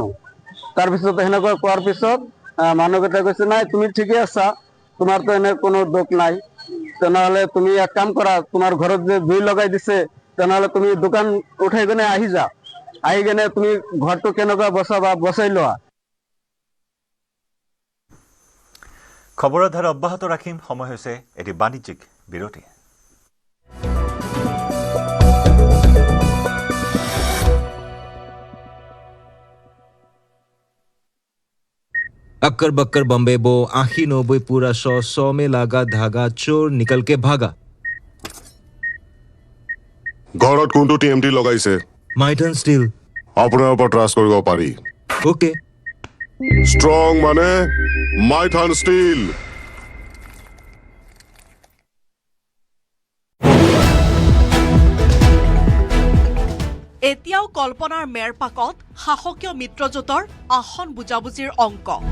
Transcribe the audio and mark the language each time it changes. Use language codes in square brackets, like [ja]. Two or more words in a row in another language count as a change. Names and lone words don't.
[as] তাৰপিছত সেনেকৈ কোৱাৰ পিছত মানুহকেইটা কৈছে নাই তুমি ঠিকে আছা, তোমাৰতো এনে কোনো দোষ নাই, তেনেহ'লে তুমি এক কাম কৰা, তোমাৰ ঘৰত যে জুই লগাই দিছে তেনেহ'লে তুমি দোকান উঠাই কিনে আহি যা, আহি কিনে তুমি ঘৰটো কেনেকুৱা বচাবা বচাই লোৱা। খবৰৰ ধাৰা অব্যাহত ৰাখিম। সময় হৈছে এটি বাণিজ্যিক বিৰতি। [hi] अक्कर बक्कर बम्बे बो 80-90 पूरा 100 में लागा धागा, चोर निकल के भागा। [as] ঘৰত কোনটো টিএমটি লগাইছে? মাইটন ষ্টিল। আপোনাৰ ওপৰত ট্ৰাষ্ট কৰিব পাৰি। ওকে। ষ্ট্ৰং মানে মাইথন ষ্টিল। এতিয়াও কল্পনাৰ মেৰপাকত শাসকীয় মিত্ৰজোঁটৰ আসন বুজাবুজিৰ অংক।